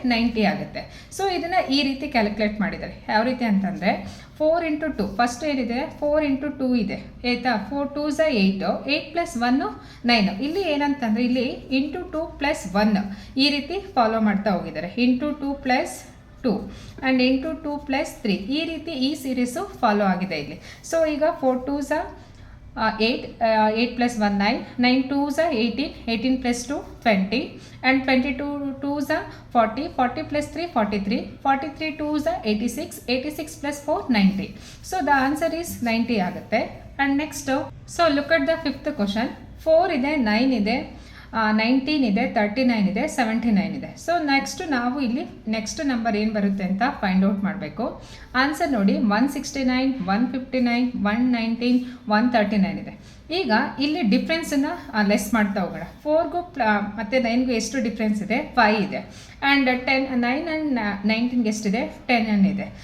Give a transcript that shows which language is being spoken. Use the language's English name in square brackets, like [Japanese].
[Kannada] 90 ಆಗುತ್ತೆ. ಸೊ ಇದನ್ನು ಈ ರೀತಿ ಕ್ಯಾಲ್ಕುಲೇಟ್ ಮಾಡಿದ್ದಾರೆ. ಯಾವ ರೀತಿ ಅಂತಂದರೆ 4 × 2 ಫಸ್ಟ್ ಏನಿದೆ 4 × 2 ಇದೆ ಆಯಿತಾ. [English] 4 2s 8, 8 + 1 9. [Kannada] ಇಲ್ಲಿ ಏನಂತಂದರೆ ಇಲ್ಲಿ × 2 + 1 ಈ ರೀತಿ ಫಾಲೋ ಮಾಡ್ತಾ ಹೋಗಿದ್ದಾರೆ. × 2 + 2 ಆ್ಯಂಡ್ × 2 + 3 ಈ ರೀತಿ ಈ ಸೀರೀಸು ಫಾಲೋ ಆಗಿದೆ ಇಲ್ಲಿ. ಸೊ ಈಗ 4 2s [English] 8, 8 plus 1 9, 9 2s are 18, 18 plus 2 20, and 22 2s are 40, 40 plus 3 43, 43 2s are 86, 86 plus 4 90. So the answer is 90 [Kannada] ಆಗುತ್ತೆ. [English] And next, so look at the fifth question. [Kannada] 4 ಇದೆ, 9 ಇದೆ, 19 ಇದೆ, 39 ಇದೆ, 79 ಇದೆ. ಸೊ ನೆಕ್ಸ್ಟ್ ನಾವು ಇಲ್ಲಿ ನೆಕ್ಸ್ಟ್ ನಂಬರ್ ಏನು ಬರುತ್ತೆ ಅಂತ ಫೈಂಡ್ ಔಟ್ ಮಾಡಬೇಕು. ಆನ್ಸರ್ ನೋಡಿ 169, 159, 119, 139 ಇದೆ. ಈಗ ಇಲ್ಲಿ ಡಿಫ್ರೆನ್ಸನ್ನು ಲೆಸ್ ಮಾಡ್ತಾ ಹೋಗೋಣ. 4ಗೂ ಮತ್ತು 9ಗೂ ಎಷ್ಟು ಡಿಫ್ರೆನ್ಸ್ ಇದೆ? 5 ಇದೆ. ಆ್ಯಂಡ್ 9 ಆ್ಯಂಡ್ 19ಗೆ ಎಷ್ಟಿದೆ? 10 ಇದೆ.